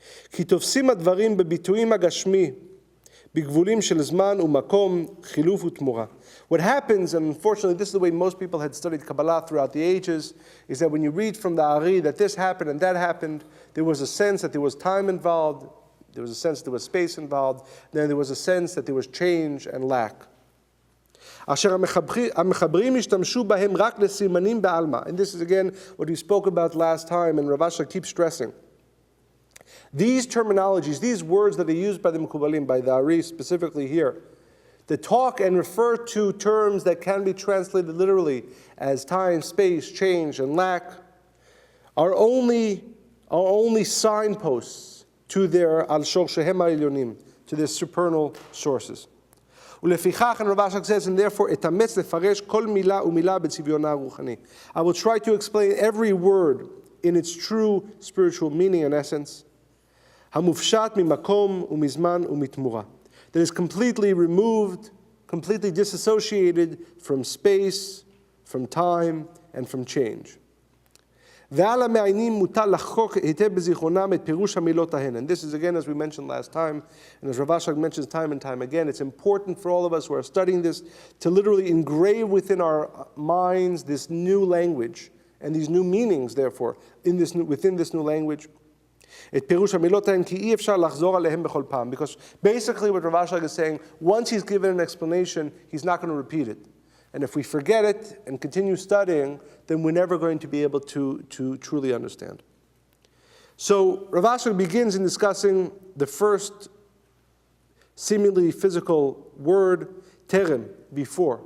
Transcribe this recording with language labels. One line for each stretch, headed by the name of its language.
Hebrew: כי תופסים הדברים בביטויים הגשמי, בגבולים של זמן ומקום, חילוף ותמורה.
English: What happens, and unfortunately this is the way most people had studied Kabbalah throughout the ages, is that when you read from the Ari that this happened and that happened, there was a sense that there was time involved, there was a sense that there was space involved, then there was a sense that there was change and lack.
Hebrew: אשר המחברים השתמשו בהם רק לסימנים בעלמא.
English: And this is again what we spoke about last time, and Rav Ashlag keeps stressing. These terminologies, these words that are used by the Mekubalim, by the Ari specifically here, that talk and refer to terms that can be translated literally as time, space, change, and lack, are only signposts to their
Hebrew: al shorshehem ha'elyonim,
English: to their supernal sources.
Hebrew: ולפיכך,
English: and Rav Ashlag says, and therefore,
Hebrew: etametz lefaresh kol milah umilah b'tziviyona ruchani.
English: I will try to explain every word in its true spiritual meaning and essence.
Hebrew: המופשט ממקום ומזמן ומתמורה.
English: That is completely removed, completely disassociated from space, from time, and from change.
Hebrew: ועל המעיינים מוטל לחקוק היטב בזיכרונם את פירוש המילות ההן.
English: And this is again, as we mentioned last time, and as Rav Ashlag mentions time and time again, it's important for all of us who are studying this to literally engrave within our minds this new language and these new meanings, therefore, within this new language.
Hebrew: את פירוש המילות ההן כי אי אפשר לחזור עליהם בכל פעם.
English: Because basically what Rav Ashlag is saying, once he's given an explanation, he's not going to repeat it. And if we forget it and continue studying, then we're never going to be able to truly understand. So Rav Ashlag begins in discussing the first seemingly physical word, terem, before.